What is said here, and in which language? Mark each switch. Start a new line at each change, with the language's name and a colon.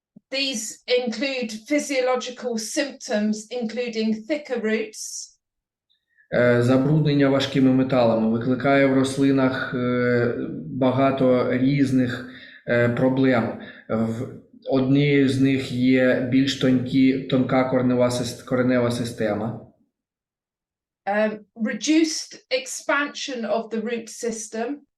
English: These include physiological symptoms, including thicker roots.
Ukrainian: Забруднення важкими металами викликає в рослинах багато різних проблем. Однією з них є більш тонка коренева система.
English: Reduced expansion of the root system.